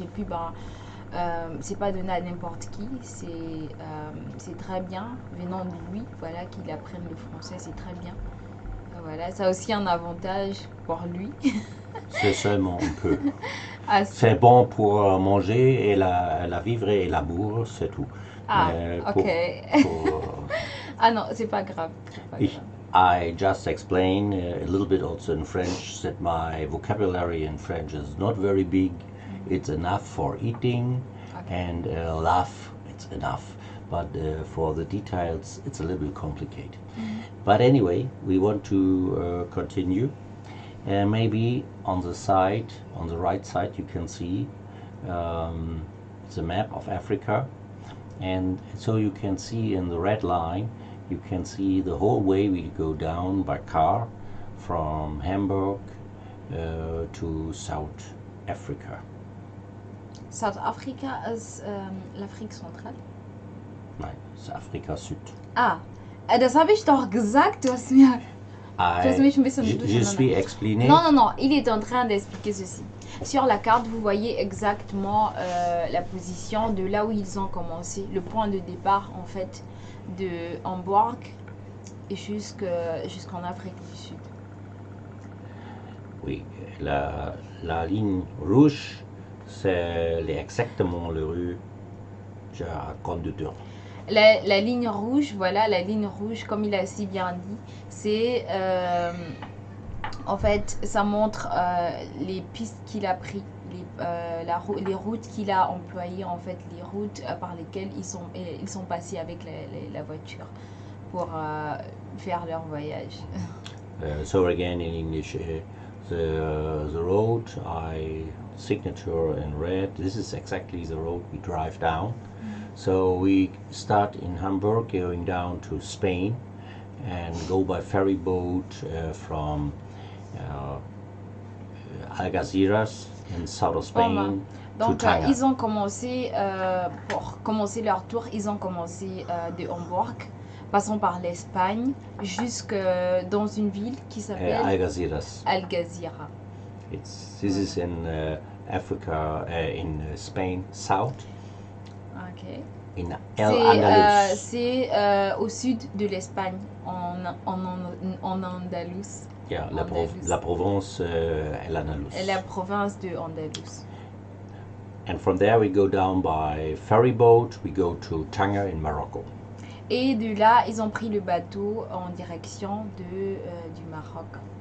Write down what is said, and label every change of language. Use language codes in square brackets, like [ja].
[fr] Et puis, c'est pas donné à n'importe qui, c'est très bien venant de lui, voilà, qu'il apprenne le français, c'est très bien. Voilà, ça a aussi un avantage pour lui. C'est seulement un peu. Ah, C'est bon pour manger et la vivre et l'amour, c'est tout. Ah, Mais ok. pour, Ah non, c'est pas grave. C'est pas grave. [en] I just explain a little bit also in French that my vocabulary in French is not very big. It's enough for eating, and laugh, it's enough. But for the details, it's a little bit complicated. But anyway, we want to continue. Maybe on the right side, you can see the map of Africa. And so you can see in the red line, you can see the whole way we go down by car from Hamburg to South Africa. [fr] South Africa ist l'Afrique centrale? [de] Nein, das ist Afrika Süd. Ah, das habe ich doch gesagt, du hast mich ein bisschen [fr] Je suis expliqué. Non, non, non, il est en train d'expliquer ceci. Sur la carte, vous voyez exactement la position de là où ils ont commencé, le point de départ en fait de Hamburg et jusqu'en Afrique du Sud. Oui, la ligne rouge, c'est exactement la rue de conducteur. La ligne rouge, voilà, la ligne rouge, comme il a si bien dit, c'est en fait, ça montre les pistes qu'il a pris, les routes qu'il a employées, en fait, les routes par lesquelles ils sont passés avec la voiture pour faire leur voyage. [en] So again in English, the road signature in red. This is exactly the road we drive down. So we start in Hamburg, going down to Spain, and go by ferry boat from Algeciras in south of Spain to Tanger. [fr] Ils ont commencé, pour commencer leur tour, ils ont commencé de Hamburg, passant par l'Espagne, jusque dans une ville qui s'appelle Algeciras. Algeciras. [en] This is in Africa, in Spain, south. Ok. In Andalus. [fr] C'est au sud de l'Espagne, en Andalus. Yeah, la Provence, l'Andalus. La province de Andalus. [en] And from there we go down by ferry boat, we go to Tanger in Morocco. [fr] Et de là, ils ont pris le bateau en direction du Maroc.